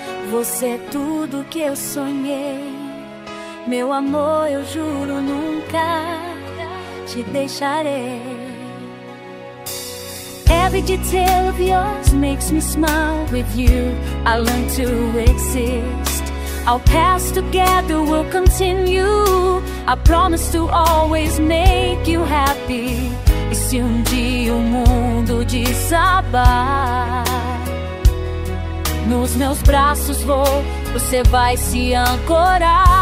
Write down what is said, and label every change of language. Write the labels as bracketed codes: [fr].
[pt] Você é tudo que eu sonhei, meu amor, eu juro nunca te deixarei. [en] Every detail of yours makes me smile. With you I learn to exist. Our paths together will continue. I promise to always make you happy. [pt] E se dia o mundo desabar, nos meus braços vou, você vai se ancorar.